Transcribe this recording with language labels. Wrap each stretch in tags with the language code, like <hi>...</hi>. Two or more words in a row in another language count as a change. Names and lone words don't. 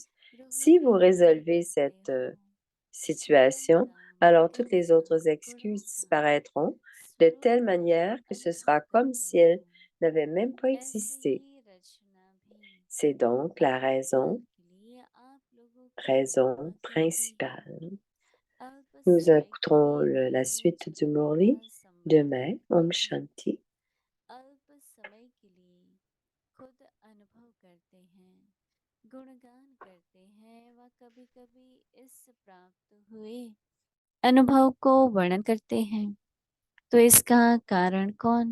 <fr>Si vous résolvez cette situation, alors toutes les autres excuses disparaîtront de telle manière que ce sera comme si elles n'avaient même pas existé. C'est donc la raison principale. Nous écouterons la suite du Murli demain.</fr> <hi>ओम शांति. खुद अनुभव करते हैं, गुणगान करते हैं व कभी-कभी इस प्राप्त हुए अनुभव को वर्णन करते हैं। तो इसका कारण कौन?</hi>